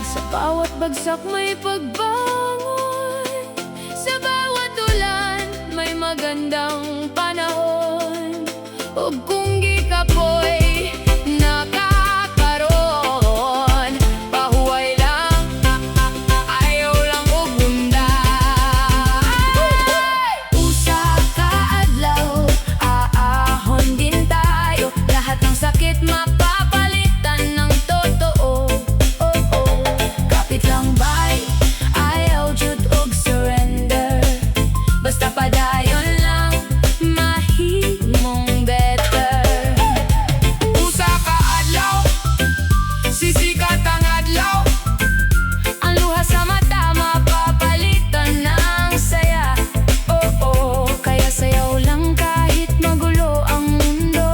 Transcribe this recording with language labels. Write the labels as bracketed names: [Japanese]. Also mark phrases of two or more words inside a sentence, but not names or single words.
[Filipino] Sa bawat bagsak may pagbangon, sa bawat ulan may magandang panahon. [Cebuano] Ug kung gikapoy nakakaroon, pahuway lang, ayaw lang og undan. Usa ka adlaw, [Filipino] aahon din tayo. Lahat ng sakit mapapalitan ng totoo. Kapit lang bay, [Cebuano] ayaw jud og surrender. Basta padayon lang, mahimong better. Usa ka adlaw, sisikat ang adlaw. [Filipino] Ang luha sa mata mapapalitan ng saya. Kaya sayaw lang kahit magulo ang mundo.